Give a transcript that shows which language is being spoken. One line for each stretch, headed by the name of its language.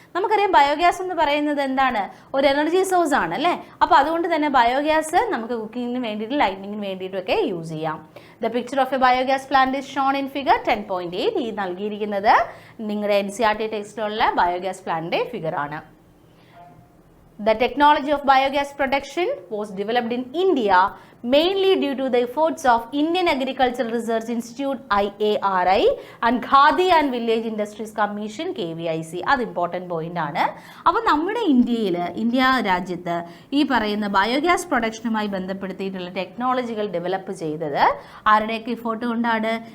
Malayalam: നമുക്കറിയാം ബയോഗ്യാസ് എന്ന് പറയുന്നത് എന്താണ്? ഒരു എനർജി സോഴ്സ് ആണ്, അല്ലേ? അപ്പോൾ അതുകൊണ്ട് തന്നെ ബയോഗ്യാസ് നമുക്ക് കുക്കിങ്ങിന് വേണ്ടിയിട്ട്, ലൈറ്റിങ്ങിന് വേണ്ടിയിട്ടൊക്കെ യൂസ് ചെയ്യാം.
English: The picture of a biogas plant is shown in figure 10.8.
Malayalam: ഈ നൽകിയിരിക്കുന്നത് നിങ്ങളുടെ NCERT ടെക്സ്റ്റിലുള്ള ബയോഗ്യാസ് പ്ലാന്റിന്റെ ഫിഗർ ആണ്.
English: The technology of biogas production was developed in India mainly due to the efforts of Indian Agricultural Research Institute IARI and Khadi and Village Industries Commission KVIC.
Malayalam: അത് important point ആണ്. അപ്പോൾ നമ്മുടെ India രാജ്യത്ത് ഈ പറയുന്ന biogas പ്രൊഡക്ഷനുമായി ബന്ധപ്പെടുത്തിയിട്ടുള്ള ടെക്നോളജികൾ develop ചെയ്തത് ആരുടെയൊക്കെ എഫോർട്ട് കൊണ്ടാണ്?